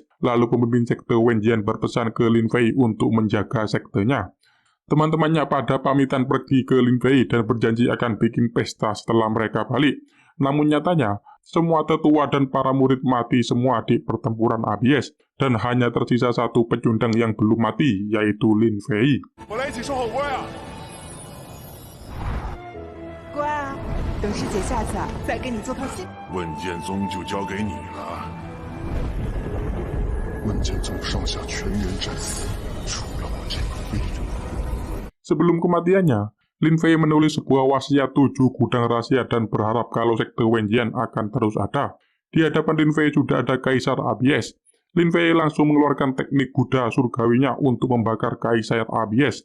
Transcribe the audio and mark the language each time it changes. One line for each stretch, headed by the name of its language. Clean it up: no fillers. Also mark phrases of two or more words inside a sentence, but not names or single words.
Indonesian: Lalu pemimpin sekte Wenjian berpesan ke Lin Fei untuk menjaga sektenya. Teman-temannya pada pamitan pergi ke Lin Fei dan berjanji akan bikin pesta setelah mereka balik. Namun nyatanya, semua tetua dan para murid mati semua di pertempuran Abies, dan hanya tersisa satu pecundang yang belum mati, yaitu Lin Fei.
Chinese: 乖啊，等师姐下去再给你做套戏。问剑宗就交给你了。问剑宗上下全员战死，除了我这个废人。
Indonesian: Sebelum kematiannya, Lin Fei menulis sebuah wasiat 7 gudang rahasia dan berharap kalau sekte Wenjian akan terus ada. Di hadapan Lin Fei sudah ada Kaisar Abies. Lin Fei langsung mengeluarkan teknik Buddha surgawinya untuk membakar Kaisar Abies.